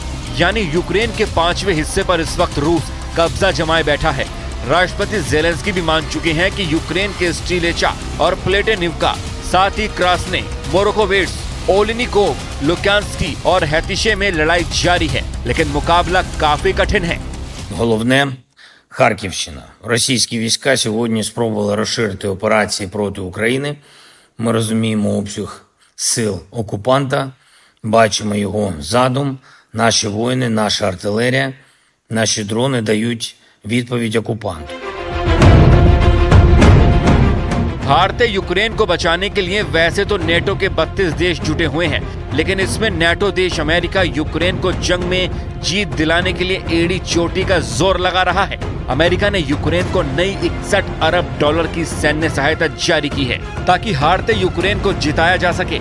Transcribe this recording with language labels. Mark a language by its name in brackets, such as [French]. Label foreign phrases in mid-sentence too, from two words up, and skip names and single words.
[Hindi] यानी यूक्रेन के 5वें हिस्से पर इस वक्त रूस कब्जा जमाए बैठा है। राष्ट्रपति जेलेंस्की भी मान चुके हैं कि यूक्रेन के स्टिलेचा और प्लेटेनिवका, साथ ही क्रास्ने, मोरोकोवेट्स, ओलिनिकोव, लुक्यांस्की और हैतिशे में लड़ाई जारी है, लेकिन मुकाबला काफी कठिन है। [Ukrainian] Головне – Харківщина. Російські війська сьогодні спробували розширити операції проти України. Ми розуміємо обсяг сил окупанта, бачимо його задум. Наші воїни, наша артилерія, наші дрони дають відповідь окупанту. [Hindi] हारते यूक्रेन को बचाने के लिए वैसे तो नेटो के 32 देश जुटे हुए हैं, लेकिन इसमें नेटो देश अमेरिका यूक्रेन को जंग में जीत दिलाने के लिए एड़ी चोटी का जोर लगा रहा है। अमेरिका ने यूक्रेन को नई 61 अरब डॉलर की सैन्य सहायता जारी की है ताकि हारते यूक्रेन को जिताया जा सके।